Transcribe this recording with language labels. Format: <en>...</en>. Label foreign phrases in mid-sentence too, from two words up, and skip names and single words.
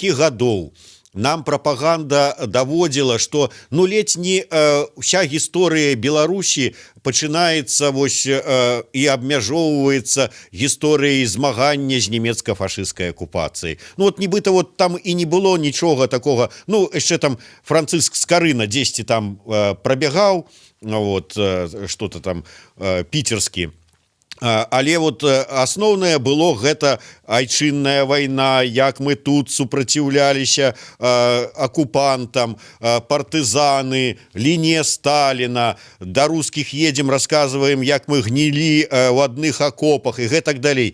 <be>Колькі гадоў нам прапаганда даводзіла, што ну ледзь не вся гісторыя Беларусі пачынаецца вось і абмяжоўваецца гісторыяй змагання з нямецка-фашысцкай акупацыяй. Ну вот нібыта вот там і не было нічога такога. Ну яшчэ там Францыск Скарына дзесьці там прабягаў,</be> <ru>вот что-то там піцерскі.</ru> <be>Але вот асноўнае было гэта айчынная вайна, як мы тут супраціўляліся акупантам, партызаны, лінія Сталіна, да рускіх едзем, расказваем, як мы гнілі ў адных акопах і гэтак далей.</be>